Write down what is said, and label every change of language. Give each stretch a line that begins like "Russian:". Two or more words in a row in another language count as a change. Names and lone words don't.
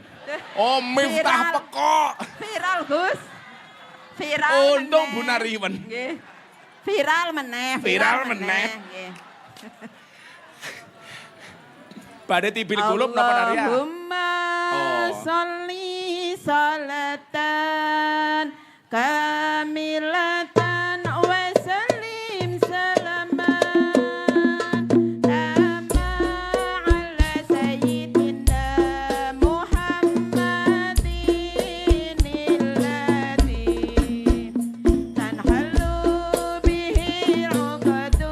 Javanese: Oh, Miftah Viral. pekok. Viral, Gus. Viral. Untung meneh. Bu Nariwen. Nggih. Viral meneh. Viral meneh. Nggih. Badhe tibil kulup napa Nariah?
Arabic: Allahumma
Javanese: Oh.
Arabic: صل صلاة كاملة وسلم سلاما تاما على سيدنا محمد الذي تنحل به العقد